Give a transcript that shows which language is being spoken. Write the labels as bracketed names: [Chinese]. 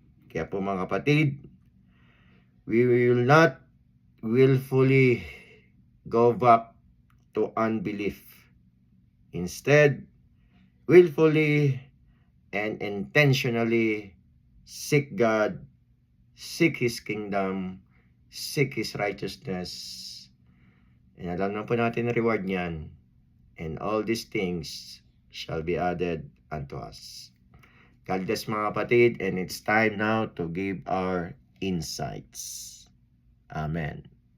[Filipino] Kaya po mga kapatid, [English] we will not willfully go back to unbelief. Instead, willfully and intentionally seek God, seek His kingdom, seek His righteousness. [Filipino] And alam na po natin ang reward niyan. [English] And all these things shall be added unto us. God bless [Filipino] mga kapatid, [English] and it's time now to give our insights. Amen.